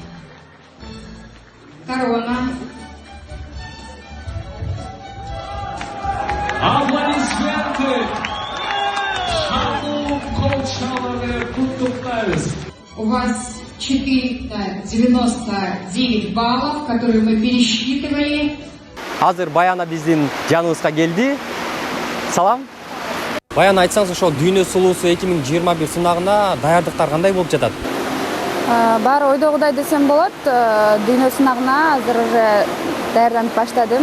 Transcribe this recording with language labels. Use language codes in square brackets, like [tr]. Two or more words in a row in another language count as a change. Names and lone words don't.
[ky] Корона. Аплодисменты! Шаму Колчалове Кутуктайбыз. [ru] У вас 499 баллов, которые мы пересчитывали. [ky] Азыр Баяна биздин жаныбызга келди. Салам. Баяна, айтсаңыз, ошол дүйнө сулуусу 2021 сынагына даярдыктар кандай болуп жатат? Баары ойдогудай десем болот. Дүйнө сынагына азыр уже даярданып баштадым.